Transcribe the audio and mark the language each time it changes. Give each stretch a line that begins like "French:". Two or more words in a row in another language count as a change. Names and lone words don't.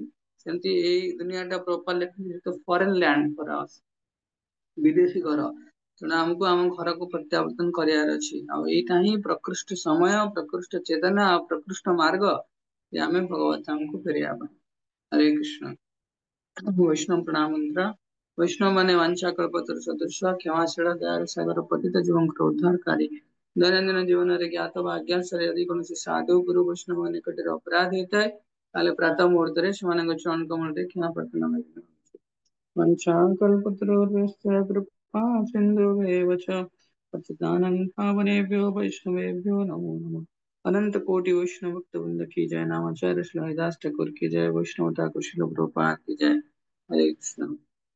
Odia: ସେମିତି ଏଇ ଦୁନିଆଟା ପ୍ରପର ଲେଖା
English: foreign land for us,
Odia: ବିଦେଶୀ ଘର। ତେଣୁ ଆମକୁ ଆମ ଘରକୁ ପ୍ରତ୍ୟାବର୍ତ୍ତନ କରିବାର ଅଛି। ଆଉ ଏଇଟା ହିଁ ପ୍ରକୃଷ୍ଟ ସମୟ, ପ୍ରକୃଷ୍ଟ ଚେତନା ଆଉ ପ୍ରକୃଷ୍ଟ ମାର୍ଗ, ଯେ ଆମେ ଭଗବତ ଧାମକୁ ଫେରିବା ପାଇଁ। ହରେ କୃଷ୍ଣ। ବୈଷ୍ଣବ ପ୍ରଣାମ ମନ୍ତ୍ର। ବୈଷ୍ଣବ ମାନେ
Sanskrit: वांछा कल्पतरु सदृश क्षमाशील दयालु सागर पतित
Odia: जीवଙ୍କର ଉଦ୍ଧାରକାରୀ। ଦୈନନ୍ଦିନ ଜୀବନରେ ଜ୍ଞାତ ବା ଅଜ୍ଞାତରେ ଯଦି କୌଣସି ସାଧୁ ଗୁରୁ ବୈଷ୍ଣବ ନିକଟରେ ଅପରାଧ ହେଇଥାଏ, ତାହେଲେ ପ୍ରାତଃ ମୁହୂର୍ତ୍ତରେ ସେମାନଙ୍କ ଚରଣ କମଳରେ କ୍ଷମା ପ୍ରାର୍ଥନା ମାଗିବା ଉଚିତ।
Sanskrit: वांछा कल्पतरुभ्यश्च कृपा सिन्धुभ्येव च पतितानां पावनेभ्यो वैष्णवेभ्यो नमो नमः।
Hindi: अनंत कोटि वैष्णव भक्त वृंद की जय। नामाचार्य श्री हरिदास ठाकुर की जय। वैष्णव ठाकुर श्री प्रभुपाद की जय। हरे कृष्ण।